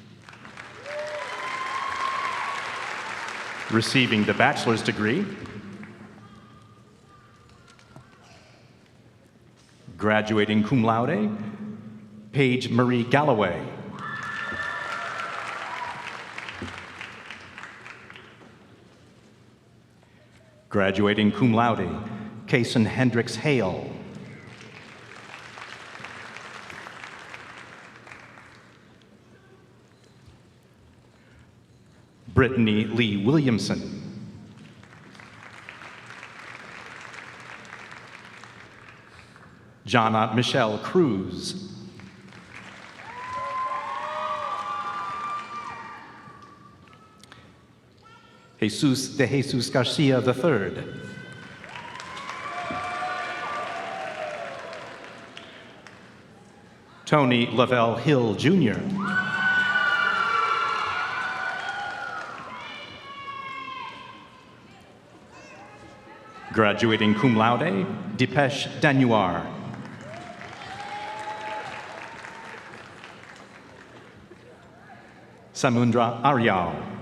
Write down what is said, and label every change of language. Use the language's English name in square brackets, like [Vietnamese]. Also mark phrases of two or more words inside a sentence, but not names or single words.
[English] Receiving the bachelor's degree, graduating [Latin] cum laude, [English] Paige Marie Galloway. Graduating [Latin] cum laude, [English] Kason Hendricks Hale. Brittany Lee Williamson. Jonna Michelle Cruz. Jesus de Jesus Garcia III. Tony Lavelle Hill Jr. Graduating [Latin] cum laude, [English] Dipesh Danuar. Samundra Aryal.